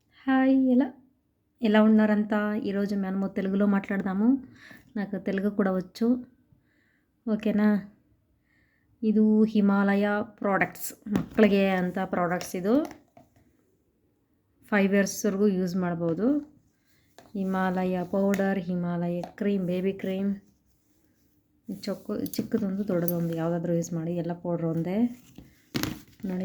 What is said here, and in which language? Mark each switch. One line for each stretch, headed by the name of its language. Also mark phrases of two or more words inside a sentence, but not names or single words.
Telugu: హాయ్ ఎలా ఉన్నారంతా? ఈరోజు మనము తెలుగులో మాట్లాడదాము. నాకు తెలుగు కూడా వచ్చు. ఓకేనా?
Kannada: ಇದು ಹಿಮಾಲಯ ಪ್ರಾಡಕ್ಟ್ಸ್ ಮಕ್ಕಳಿಗೆ ಅಂತ ಪ್ರಾಡಕ್ಟ್ಸ್. ಇದು 5 ಇಯರ್ಸ್ವರೆಗೂ ಯೂಸ್ ಮಾಡ್ಬೋದು. ಹಿಮಾಲಯ ಪೌಡರ್, ಹಿಮಾಲಯ ಕ್ರೀಮ್,
English: baby cream,
Kannada: ಚಿಕ್ಕದೊಂದು ದೊಡ್ಡದೊಂದು ಯಾವುದಾದ್ರೂ ಯೂಸ್ ಮಾಡಿ, ಎಲ್ಲ ಪೌಡ್ರ್ ಒಂದೇ ನೋಡಿ.